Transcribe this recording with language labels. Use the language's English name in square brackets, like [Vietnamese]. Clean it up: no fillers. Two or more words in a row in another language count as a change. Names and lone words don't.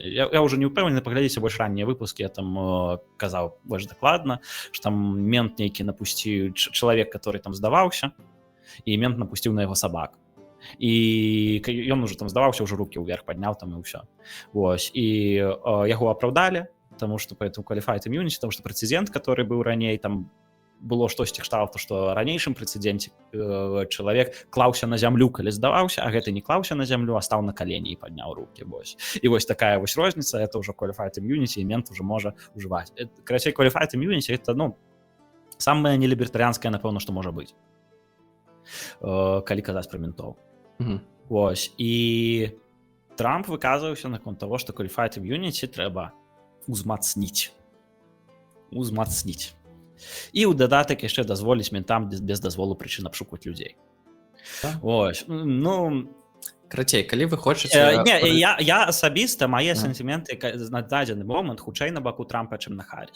[Belarusian] Я ўжо не ўпэўнены, паглядзіце больш раннія выпускі, я там казаў больш дакладна, што там мент нейкі напусціў, чалавек, который там здаваўся, і мент напусціў на яго сабак. І ён уже там здаваўся, ўжо рукі ўверх падняў там і ўсё. Вось, і яго апраўдалі, таму што поэтому [English] qualified immunity, [Belarusian] таму што прэцэдэнт, который быў раней, там было штосьці кшталту, што ранейшым прэцэдэнце чалавек клаўся на зямлю, калі здаваўся, а гэты не клаўся на зямлю, а стаў на калені і падняў рукі. Вось. І вось такая вось розніца, это ўжо [English] qualified immunity, [Belarusian] і мент уже можа ўжываць. Карацей, [English] qualified immunity [Belarusian] это, ну, самае нелібертарыянскае, напэўна, што можа быць, калі казаць пра ментоў. Вось. І Трамп выказваўся наконт таго, што [English] qualified immunity [Belarusian] трэба узмацніць. І ў дадатак яшчэ дазволіць ментам без дазволу прычын абшукваць людзей. Ось, ну, Карацей, калі вы хочаце... Я асабіста, мае сентыменты на дадзены момант хутчэй на баку Трампа, чым на Харріс.